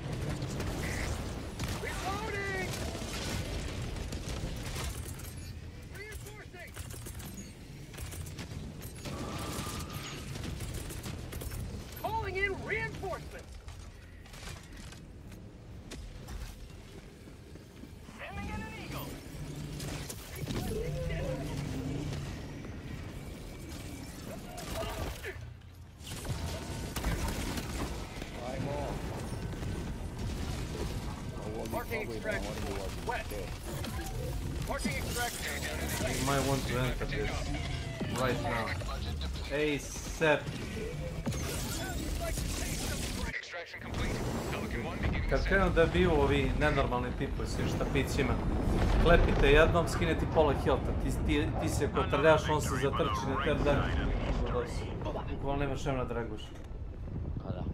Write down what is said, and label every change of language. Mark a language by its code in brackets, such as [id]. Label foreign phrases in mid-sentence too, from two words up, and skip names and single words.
[en] Reloading! Reinforcing! Calling in reinforcements! Sending in an eagle. [sr] Ajmo. Ovo mi [en] Marking [sr] probaj da [en] extraction [sr] moram [en] point. [sr] ulaziti. [en] West. Marking extraction point. You might want to enter this right now. ASAP. Extraction complete. Pelican 1 beginning [sr] Kad [en] descent. [sr] krenu da biju ovi nenormalni tipovi s štapićima, klepite jednom, skinete pola healtha, ti se kotrljaš, on se zatrči na ter dan. Bukvalno nemaš vremena da reaguješ. A da.